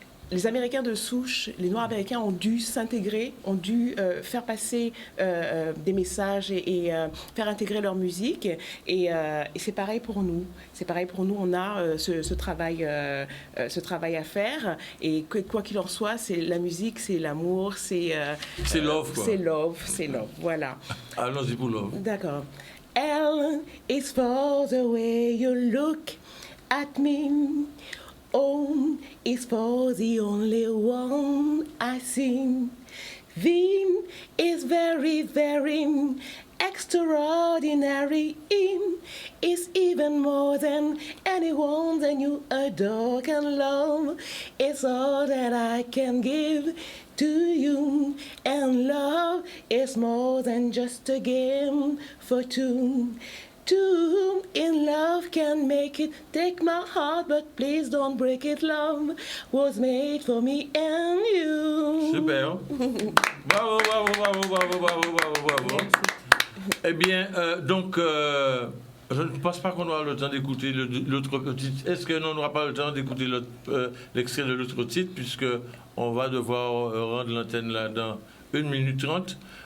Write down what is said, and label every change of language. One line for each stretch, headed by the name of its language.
French: Les Américains de souche, les Noirs américains ont dû s'intégrer, ont dû faire passer des messages et faire intégrer leur musique. Et c'est pareil pour nous. C'est pareil pour nous. On a ce travail à faire. Et quoi qu'il en soit, c'est la musique, c'est l'amour, c'est love, quoi. C'est love, c'est love. Voilà. Allons-y pour love. D'accord.
English: L is for the way you look at me. O is for the only one I see. V is very, very extraordinary. E is even more than anyone that you adore can love. It's all that I can give to you. And love is more than just a game for two. Two in love can make it. Take my heart, but please don't break it. Love was made for me and you.
French: Super. Bravo, bravo, bravo, bravo, bravo, bravo, bravo. Eh bien, donc, je ne pense pas qu'on aura le temps d'écouter l'autre titre. Est-ce que l'on n'aura pas le temps d'écouter l'extrait de l'autre titre, puisque on va devoir rendre l'antenne là dans 1 minute 30.